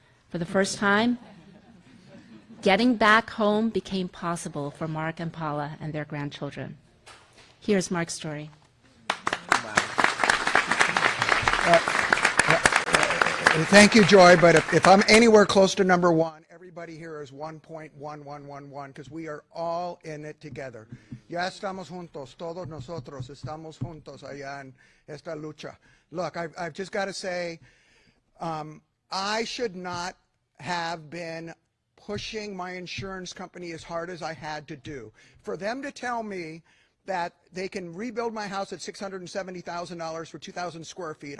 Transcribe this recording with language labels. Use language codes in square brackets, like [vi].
[en] For the first time, getting back home became possible for Mark and Paula and their grandchildren. Here's Mark's story. Thank you, Joy, but if I'm anywhere close to #1, everybody here is 1.1111 because we are all in it together. [es] Ya estamos juntos, todos nosotros estamos juntos allá en esta lucha. [en] Look, I've just got to say, I should not have been pushing my insurance company as hard as I had to do. For them to tell me that they can rebuild my house at $670,000 for 2,000 square feet.